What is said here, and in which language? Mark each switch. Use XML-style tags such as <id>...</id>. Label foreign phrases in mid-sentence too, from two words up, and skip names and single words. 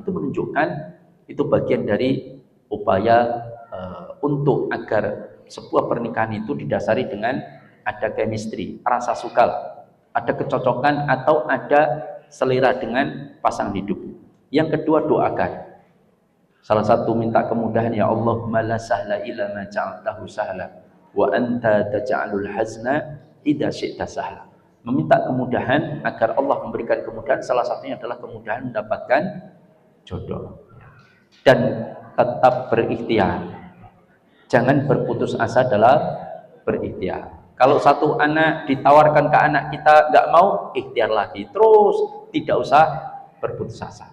<id>Itu menunjukkan itu bagian dari upaya untuk agar sebuah pernikahan itu didasari dengan ada chemistry, rasa suka, ada kecocokan atau ada selera dengan pasangan hidup. Yang kedua, doakan. Salah satu minta kemudahan, ya Allah,</id> <ar>لا سهل إلا ما جعلته سهلا وأنت تجعل الحزن إذا شئت سهلا.</ar> <id>Meminta kemudahan agar Allah memberikan kemudahan, salah satunya adalah kemudahan mendapatkan jodoh. Dan tetap berikhtiar. Jangan berputus asa dalam berikhtiar. Kalau satu anak ditawarkan ke anak kita nggak mau, ikhtiar lagi terus, tidak usah berputus asa.</id>